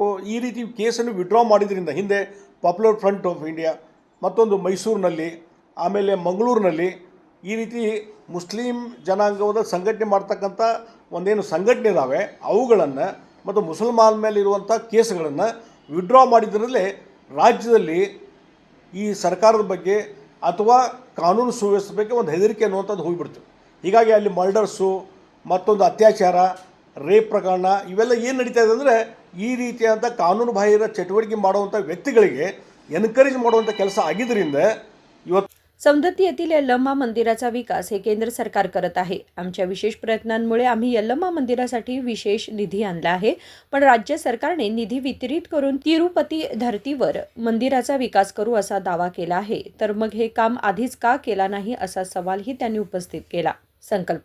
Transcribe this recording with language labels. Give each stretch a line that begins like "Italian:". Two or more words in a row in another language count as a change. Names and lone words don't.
Kannada: ಈ ರೀತಿ ಕೇಸನ್ನು ವಿಡ್ರಾ ಮಾಡಿದ್ರಿಂದ ಹಿಂದೆ ಪಾಪ್ಯುಲರ್ ಫ್ರಂಟ್ ಆಫ್ ಇಂಡಿಯಾ, ಮತ್ತೊಂದು ಮೈಸೂರಿನಲ್ಲಿ, ಆಮೇಲೆ ಮಂಗಳೂರಿನಲ್ಲಿ ಈ ರೀತಿ ಮುಸ್ಲಿಂ ಜನಾಂಗದ ಸಂಘಟನೆ ಮಾಡ್ತಕ್ಕಂಥ ಒಂದೇನು ಸಂಘಟನೆ ಇದ್ದಾವೆ ಅವುಗಳನ್ನು ಮತ್ತು ಮುಸಲ್ಮಾನ ಮೇಲೆ ಇರುವಂಥ ಕೇಸ್ಗಳನ್ನು ವಿಡ್ರಾ ಮಾಡಿದ್ರಲ್ಲೇ ರಾಜ್ಯದಲ್ಲಿ ಈ ಸರ್ಕಾರದ ಬಗ್ಗೆ ಅಥವಾ ಕಾನೂನು ಸುವ್ಯವಸ್ಥೆ ಬಗ್ಗೆ ಒಂದು ಹೆದರಿಕೆ ಅನ್ನುವಂಥದ್ದು ಹೋಗಿಬಿಡ್ತು. ಹೀಗಾಗಿ ಅಲ್ಲಿ ಮರ್ಡರ್ಸು, ಮತ್ತೊಂದು ಅತ್ಯಾಚಾರ, ರೇಪ್ ಪ್ರಕರಣ ಇವೆಲ್ಲ ಏನು ನಡೀತಾ ಇದೆ ಅಂದರೆ ಈ ರೀತಿಯಾದ ಕಾನೂನು ಬಾಹಿರ चटवटके ಮಾಡುವಂಥ व्यक्तीಗಳಿಗೆ एनकरेज ಮಾಡುವಂಥ ಕೆಲಸ ಆಗಿದ್ದರಿಂದ ಇವತ್ತು
Marathi: सौंदत्ती येथील यल्लम्मा मंदिराचा विकास हे केंद्र सरकार करत आहे. आमच्या विशेष प्रयत्नांमुळे आम्ही यल्लम्मा मंदिरासाठी विशेष निधी आणला आहे, पण राज्य सरकारने निधी वितरित करून तिरुपती धर्तीवर मंदिराचा विकास करू असा दावा केला आहे. तर मग हे काम आधीच का केला नाही असा सवालही त्यांनी उपस्थित केला.